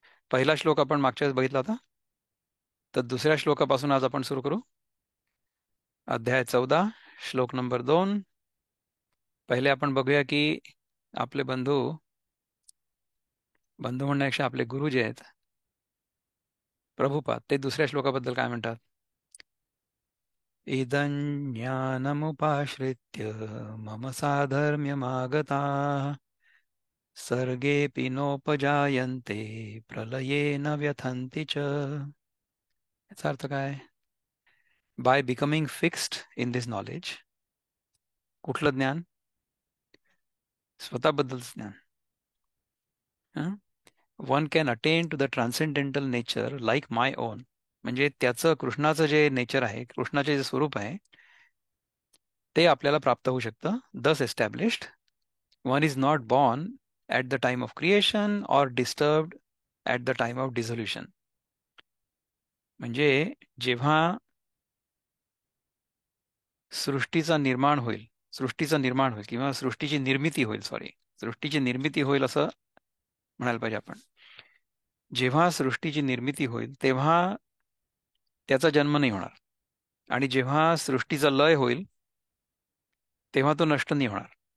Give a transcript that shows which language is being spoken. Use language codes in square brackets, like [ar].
[mr] पहिला श्लोक आपण मागच्या वेळेस बघितला होता, तर दुसऱ्या श्लोकापासून आज आपण सुरू करू. अध्याय 14 श्लोक नंबर 2. पहिले आपण बघूया की आपले बंधू बंधू म्हणण्यापेक्षा आपले गुरु जे आहेत प्रभुपाद, ते दुसऱ्या श्लोकाबद्दल काय म्हणतात. [sa] इदं ज्ञानमुपाश्रित्य मम साधर्म्यमागताः सर्गेऽपि नोपजायन्ते प्रलये न व्यथन्ति च. [mr] याचा अर्थ काय? [en] By becoming fixed in this knowledge. [mr] कुठलं ज्ञान? स्वतःबद्दलचं ज्ञान. [en] One can attain to the transcendental nature like my own. [mr] म्हणजे त्याचं, कृष्णाचं जे नेचर आहे, कृष्णाचे जे स्वरूप आहे, ते आपल्याला प्राप्त होऊ शकतं. [en] Thus established one is not born at the time of creation or disturbed at the time of dissolution. [mr] म्हणजे जेव्हा सृष्टीचं निर्माण होईल किंवा सृष्टीची निर्मिती होईल, सृष्टीची निर्मिती होईल असं म्हणायला पाहिजे आपण. जेव्हा सृष्टीची निर्मिती होईल तेव्हा त्याचा जन्म नाही होणार, आणि जेव्हा सृष्टीचा लय होईल तेव्हा तो नष्ट नाही होणार.